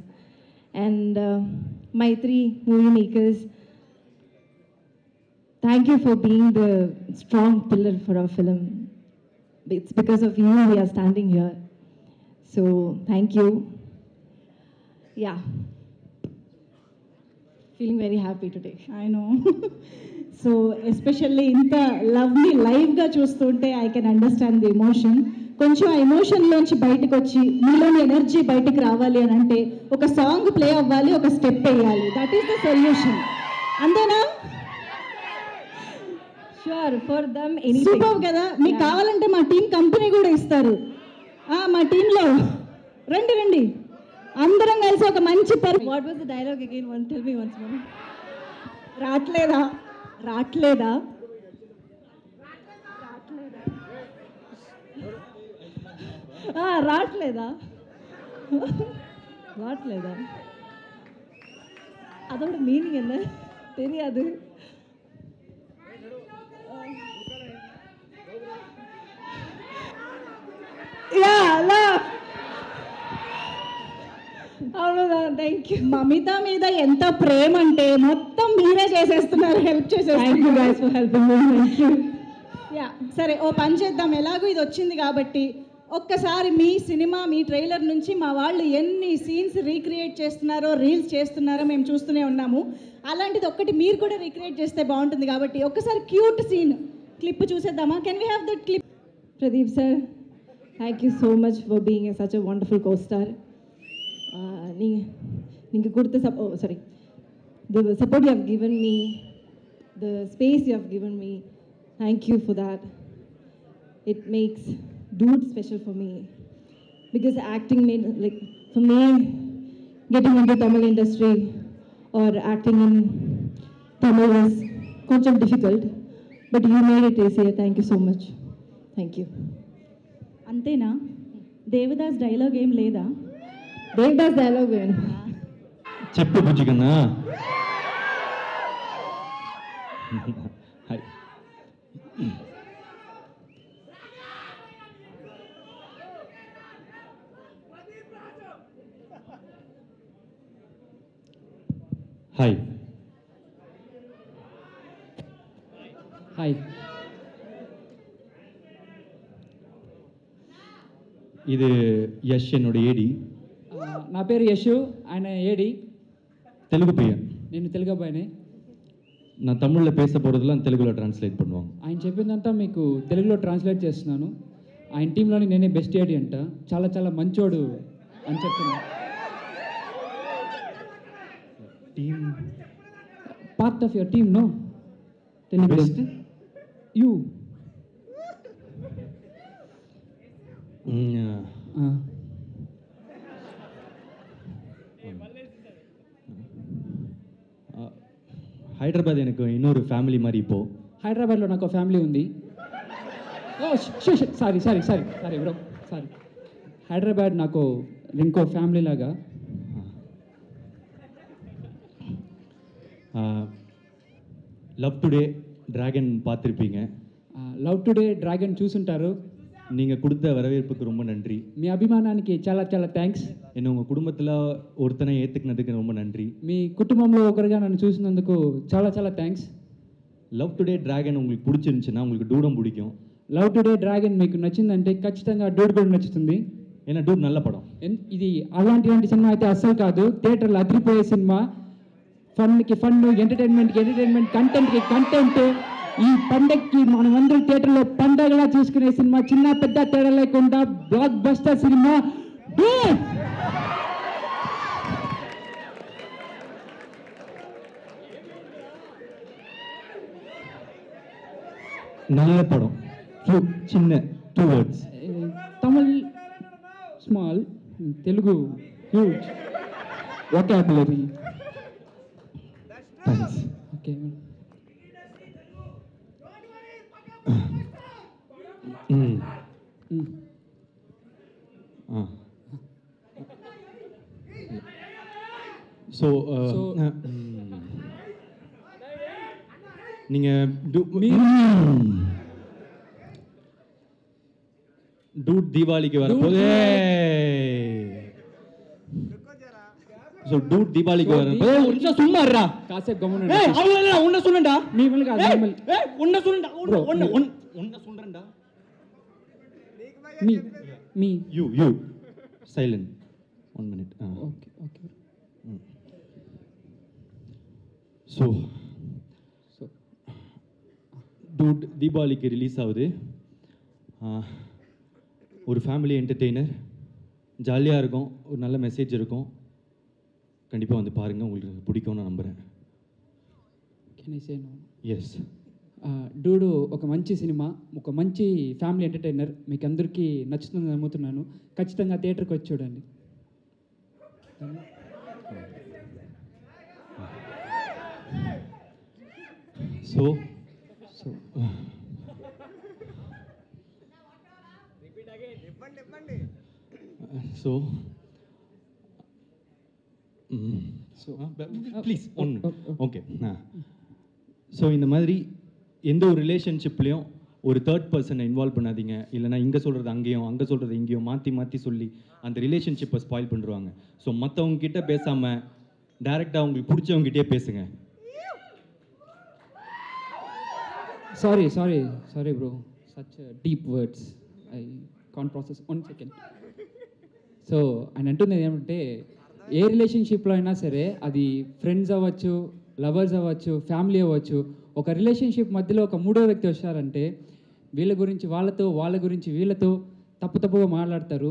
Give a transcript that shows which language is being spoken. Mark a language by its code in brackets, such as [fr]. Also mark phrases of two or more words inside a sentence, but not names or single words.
[en] And my three movie makers, thank you for being the strong pillar for our film. It's because of you we are standing here. So thank you. Yeah. Feeling very happy today. I know. So especially [te] ఇంత లవ్లీ లైవ్గా చూస్తుంటే [en] I can understand the emotion. [te] కొంచెం ఆ ఎమోషన్లోంచి బయటకు వచ్చి మీలోని ఎనర్జీ బయటికి రావాలి అని అంటే ఒక సాంగ్ ప్లే అవ్వాలి, ఒక స్టెప్ వేయాలి. [en] that is the solution. అంతేనా? sure, for them [te] సూపర్ కదా. మీకు కావాలంటే మా టీం కంపెనీ కూడా ఇస్తారు. మా టీంలో రండి రండి, అందరం కలిసి ఒక మంచి [en] what was the dialogue again? One tell me once more. [te] రాట్లేదా రాట్లేదా రాట్లేదా రాట్లేదా [ta] அதோட மீனிங் என்ன தெரியாது. [en] అவ்வளోதான். థ్యాంక్ యూ. [te] మమిత మీద ఎంత ప్రేమ అంటే మొత్తం మీరే చేసేస్తున్నారు, హెల్ప్ చేసేస్తున్నారు. యా సరే, ఓ పని చేద్దాం. ఎలాగో ఇది వచ్చింది కాబట్టి ఒక్కసారి మీ సినిమా, మీ ట్రైలర్ నుంచి మా వాళ్ళు ఎన్ని సీన్స్ రీక్రియేట్ చేస్తున్నారో, రీల్స్ చేస్తున్నారో మేము చూస్తూనే ఉన్నాము. అలాంటిది ఒక్కటి మీరు కూడా రీక్రియేట్ చేస్తే బాగుంటుంది కాబట్టి ఒక్కసారి క్యూట్ సీన్ క్లిప్ చూసేద్దామా? [en] can we have that clip? Pradeep sir, thank you so much for being such a wonderful co-star. [ta] நீங்கள் கொடுத்த [en] the support you have given me, the space you have given me, thank you for that. It makes Dude special for me because acting made, like, for me, getting into Tamil industry or acting in Tamil was కొంచెం difficult, but you made it easier. Thank you so much. Thank you. [te] అంతేనా? దేవదాస్ డైలాగ్ ఏం లేదా? దేవదాస్ డైలాగ్ చెప్పు బుజ్జి కన్నా. హాయ్. [en] హాయ్. హాయ్. [ta] இது யஷ் என்னோட ஏடி. [te] నా పేరు యశు, ఆయన ఏడి. [ta] தெலுங்கு பையன். [te] నేను తెలుగు అబ్బాయిని. [ta] நான் தமிழில் பேச போகிறதெல்லாம் தெலுங்குలో ట్రాన్స్లేట్ பண்ணுவாங்க. [te] ఆయన చెప్పిందంతా మీకు తెలుగులో ట్రాన్స్లేట్ చేస్తున్నాను. ఆయన టీంలోని నేనే బెస్ట్ ఏడి అంట, చాలా చాలా మంచోడు అని చెప్తున్నా. [en] టీమ్ part of your team, no Telugu best you. [ta] హైదరాబాద్ எனக்கு இன்னொரு ఫ్యామిలీ மாதிரி இப்போ. [te] హైదరాబాద్లో నాకు ఒక ఫ్యామిలీ ఉంది. [en] sorry sorry sorry sorry bro, sorry. [te] హైదరాబాద్ నాకు ఇంకో ఫ్యామిలీ లాగా. [ta] లవ్ టుడే డ్రాగన్ பார்த்துருப்பீங்க. [te] లవ్ టుడే డ్రాగన్ చూసుంటారు. [ta] நீங்கள் கொடுத்த வரவேற்புக்கு ரொம்ப நன்றி. [te] మీ అభిమానానికి చాలా చాలా థ్యాంక్స్. [ta] என்னை உங்கள் குடும்பத்தில் ஒருத்தனை ஏற்றுக்கினதுக்கு ரொம்ப நன்றி. [te] మీ కుటుంబంలో ఒకరుగా నన్ను చూసినందుకు చాలా చాలా థ్యాంక్స్. [ta] లవ్ టుడే డ్రాగన్ உங்களுக்கு பிடிச்சிருந்துச்சுன்னா உங்களுக்கு டூடும் பிடிக்கும். [te] లవ్ టుడే డ్రాగన్ మీకు నచ్చిందంటే ఖచ్చితంగా డూడ్ కూడా నచ్చుతుంది. [ta] ஏனா டூட் நல்ல படம். [te] ఇది అలాంటి సినిమా అయితే అస్సలు కాదు, థియేటర్లో అదిరిపోయే సినిమా. ఫన్కి ఫన్, ఎంటర్టైన్మెంట్కి ఎంటర్టైన్మెంట్, కంటెంట్కి కంటెంట్. ఈ పండగకి మనమందరం థియేటర్లో పండగలా చూసుకునే సినిమా, చిన్న పెద్ద తేడా లేకుండా బ్లాక్ బస్టర్ సినిమా. [ta] நல்ல படம். சின்ன 2 words. [en] Tamil small, Telugu huge vocabulary. థ్యాంక్స్. ఓకే. [ta] ஸோ நீங்கள் டூட் தீபாவளிக்கு வரப்போது. ஸோ டூட் தீபாவளிக்கு வரப்போது. ஒரு நிமிஷம் சும்மா இருடா. காசேப் கம்முனு. அவ்வளோ உன்ன சொல்லுண்டா. நீ இவனுக்கு உன்ன சொல்லுண்டா. உன்ன சொல்றேன்டா. [en] Me. You. Silent. 1 minute. Okay. So, dude, [ta] தீபாவளிக்கு ரிலீஸ் ஆகுது. ஒரு ஃபேமிலி என்டர்டெய்னர், ஜாலியாக இருக்கும், ஒரு நல்ல மெசேஜ் இருக்கும். கண்டிப்பாக வந்து பாருங்கள், உங்களுக்கு பிடிக்கும்னு நான் நம்புகிறேன். [en] can I say no? ఎస్. [te] డూడు ఒక మంచి సినిమా, ఒక మంచి ఫ్యామిలీ ఎంటర్టైనర్, మీకు అందరికీ నచ్చుతుందని నమ్ముతున్నాను. ఖచ్చితంగా థియేటర్కి వచ్చి చూడండి. సో సో ப்ளீஸ் ஒன்று ஓகே. [ta] ஸோ இந்த மாதிரி எந்த ஒரு ரிலேஷன்ஷிப்லேயும் ஒரு தேர்ட் பர்சனை இன்வால்வ் பண்ணாதீங்க. இல்லைனா இங்கே சொல்கிறது அங்கேயும், அங்கே சொல்கிறது இங்கேயும் மாற்றி மாற்றி சொல்லி அந்த ரிலேஷன்ஷிப்பை ஸ்பாயில் பண்ணுறாங்க. ஸோ மற்றவங்க கிட்ட பேசாமல் டைரெக்டாக உங்களுக்கு பிடிச்சவங்ககிட்டயே பேசுங்க. [en] sorry bro, such deep words I can't process. 1 second. [te] సో ఆయన అంటుంది ఏమంటే, ఏ రిలేషన్షిప్లో అయినా సరే, అది ఫ్రెండ్స్ అవ్వచ్చు, లవర్స్ అవ్వచ్చు, ఫ్యామిలీ అవ్వచ్చు, ఒక రిలేషన్షిప్ మధ్యలో ఒక మూడో వ్యక్తి వచ్చారంటే వీళ్ళ గురించి వాళ్ళతో, వాళ్ళ గురించి వీళ్ళతో తప్పుగా మాట్లాడతారు.